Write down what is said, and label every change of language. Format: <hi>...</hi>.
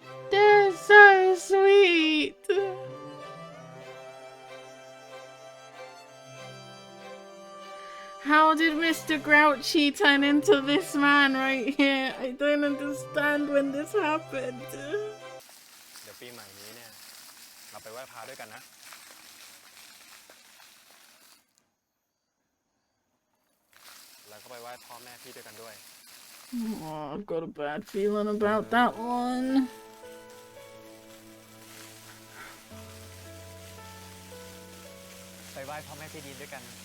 <en>They're so sweet. How did Mr. Grouchy turn into this man right here? I don't understand when this happened.</en> <th>เดี๋ยวปีใหม่นี้เนี่ย เราไปไหว้พระด้วยกันนะ แล้วก็ไปไหว้พ่อแม่พี่ด้วยกันด้วย</th> <en>Oh, I've got a bad feeling about that one.</en> <th>ไปไหว้พ่อแม่พี่ดีนด้วยกัน</th>